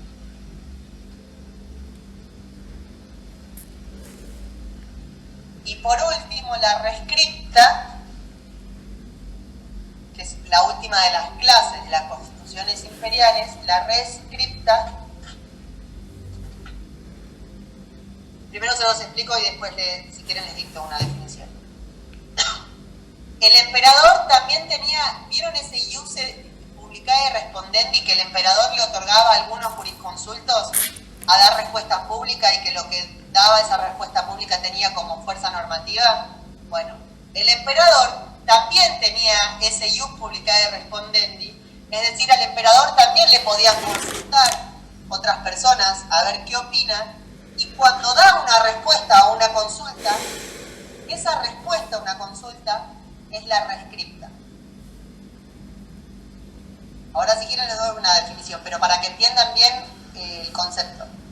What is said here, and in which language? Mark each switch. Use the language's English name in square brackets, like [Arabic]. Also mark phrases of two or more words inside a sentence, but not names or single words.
[Spanish] Y por último, la rescripta, que es la última de las clases de las constituciones imperiales. La rescripta, primero se los explico y después, si quieren, les dicto una definición. El emperador también tenía, ¿vieron ese [Latin] ius publicae respondendi [Spanish] que el emperador le otorgaba a algunos jurisconsultos a dar respuesta pública y que lo que daba esa respuesta pública tenía como fuerza normativa? Bueno, el emperador también tenía ese [Latin] ius publicae respondendi, [Spanish] es decir, al emperador también le podían consultar otras personas a ver qué opinan, y cuando da una respuesta a una consulta, esa respuesta a una consulta es la rescripta. Ahora, si quieren, les doy una definición, pero para que entiendan bien el concepto.